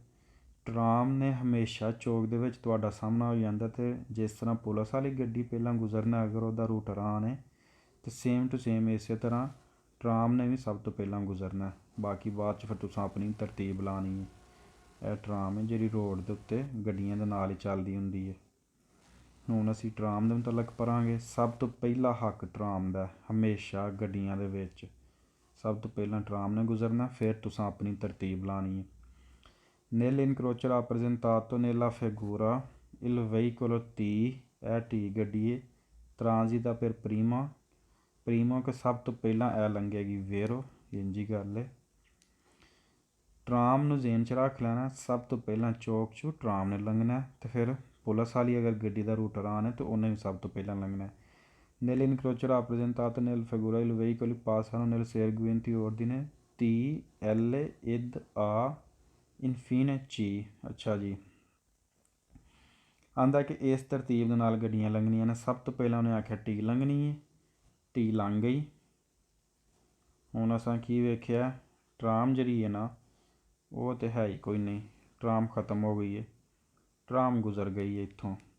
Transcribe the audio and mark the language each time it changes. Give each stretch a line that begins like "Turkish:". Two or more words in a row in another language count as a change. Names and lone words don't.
Punjabi: ਟਰਾਮ ਨੇ ਹਮੇਸ਼ਾ ਚੌਕ ਦੇ ਵਿੱਚ ਤੁਹਾਡਾ ਸਾਹਮਣਾ ਹੋ ਜਾਂਦਾ, ਅਤੇ ਜਿਸ ਤਰ੍ਹਾਂ ਪੁਲਿਸ ਵਾਲੀ ਗੱਡੀ ਪਹਿਲਾਂ ਗੁਜ਼ਰਨਾ ਅਗਰ ਉਹਦਾ ਰੂਟ ਆਰਾਨ ਹੈ ਅਤੇ
English: same to same
Punjabi: ਇਸੇ ਤਰ੍ਹਾਂ ਟਰਾਮ ਨੇ ਵੀ ਸਭ ਤੋਂ ਪਹਿਲਾਂ ਗੁਜ਼ਰਨਾ, ਬਾਕੀ ਬਾਅਦ 'ਚ ਫਿਰ ਤੁਸੀਂ ਆਪਣੀ ਤਰਤੀਬ ਲਾਉਣੀ ਹੈ। ਇਹ ਟਰਾਮ ਹੈ ਜਿਹੜੀ ਰੋਡ ਦੇ ਉੱਤੇ ਗੱਡੀਆਂ ਦੇ ਨਾਲ ਹੀ ਚੱਲਦੀ ਹੁੰਦੀ ਹੈ। ਹੁਣ ਅਸੀਂ ਟਰਾਮ ਦੇ ਮੁਤਲਕ ਪੜ੍ਹਾਂਗੇ। ਸਭ ਤੋਂ ਪਹਿਲਾ ਹੱਕ ਟਰਾਮ ਦਾ ਹਮੇਸ਼ਾ ਗੱਡੀਆਂ ਦੇ ਵਿੱਚ ਸਭ ਤੋਂ ਪਹਿਲਾਂ ਟਰਾਮ ਨੇ ਗੁਜ਼ਰਨਾ, ਫਿਰ ਤੁਸੀਂ ਆਪਣੀ ਤਰਤੀਬ ਲਾਉਣੀ ਹੈ।
Italian: nell'incrocio rappresentato nella figura il veicolo T,
Punjabi: ਇਹ T ਗੱਡੀ ਹੈ,
Italian: transita per prima, primo
Punjabi: ਕਿ ਸਭ ਤੋਂ ਪਹਿਲਾਂ ਇਹ ਲੰਘੇਗੀ, vero ਇੰਝ ਹੀ ਗੱਲ ਹੈ। ਟਰਾਮ ਨੂੰ ਜ਼ੇਨ 'ਚ ਰੱਖ ਲੈਣਾ, ਸਭ ਤੋਂ ਪਹਿਲਾਂ ਚੌਕ 'ਚੋਂ ਟਰਾਮ ਨੇ ਲੰਘਣਾ, ਅਤੇ ਫਿਰ ਪੁਲਿਸ ਵਾਲੀ ਅਗਰ ਗੱਡੀ ਦਾ ਰੂਟ ਆਰਾਨ ਹੈ ਤਾਂ ਉਹਨੇ ਵੀ ਸਭ ਤੋਂ ਪਹਿਲਾਂ ਲੰਘਣਾ।
Italian: nell'incrocio rappresentato nel figura il veicolo passano nel seguente ordine T, L ed A infine C,
Punjabi: ਅੱਛਾ ਜੀ ਆਂਦਾ ਕਿ ਇਸ ਤਰਤੀਬ ਦੇ ਨਾਲ ਗੱਡੀਆਂ ਲੰਘਣੀਆਂ ਨੇ। ਸਭ ਤੋਂ ਪਹਿਲਾਂ ਉਹਨੇ ਆਖਿਆ ਟੀ ਲੰਘਣੀ ਹੈ, ਟੀ ਲੰਘ ਗਈ। ਹੁਣ ਅਸਾਂ ਕੀ ਵੇਖਿਆ, ਟਰਾਮ ਜਿਹੜੀ ਹੈ ਨਾ ਉਹ ਤਾਂ ਹੈ ਹੀ ਕੋਈ ਨਹੀਂ, ਟਰਾਮ ਖਤਮ ਹੋ ਗਈ ਹੈ, ਟਰਾਮ ਗੁਜ਼ਰ ਗਈ ਹੈ ਇੱਥੋਂ।